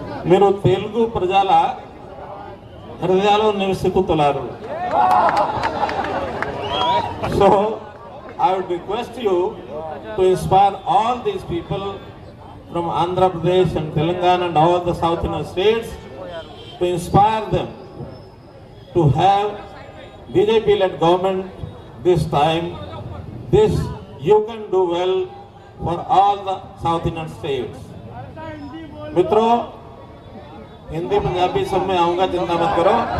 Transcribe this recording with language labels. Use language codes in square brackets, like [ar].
[te] మీరు తెలుగు ప్రజల హృదయాల్లో నివసిస్తున్నారు. [en] So I would request you to inspire all these people from Andhra Pradesh and Telangana and all the South Indian states, to inspire them to have BJP-led government this time. This you can do well for all the South Indian states. [hi] मित्रों, हिंदी पंजाबी सब में आऊंगा, चिंता मत करो.